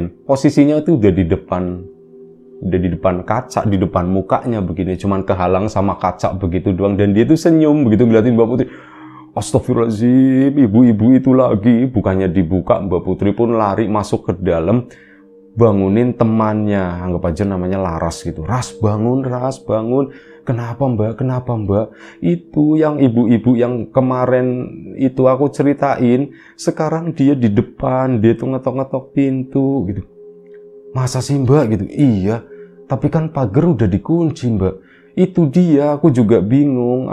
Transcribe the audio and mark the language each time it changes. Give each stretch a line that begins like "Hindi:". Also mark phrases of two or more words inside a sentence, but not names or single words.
Indonesian: Posisinya itu udah di depan kaca, di depan mukanya begini, cuman kehalang sama kaca begitu doang. Dan dia tuh senyum begitu ngeliatin Mbak Putri. Astagfirullahaladzim, ibu-ibu itu lagi. Bukannya dibuka, Mbak Putri pun lari masuk ke dalam, bangunin temannya, anggap aja namanya Laras gitu. Ras bangun, Ras bangun. Kenapa Mbak? Kenapa Mbak? Itu yang ibu-ibu yang kemarin itu aku ceritain, sekarang dia di depan, dia tuh ngetok-ngetok pintu gitu. Masa sih Mbak gitu? Iya, tapi kan pagar udah dikunci Mbak. Itu dia, aku juga bingung.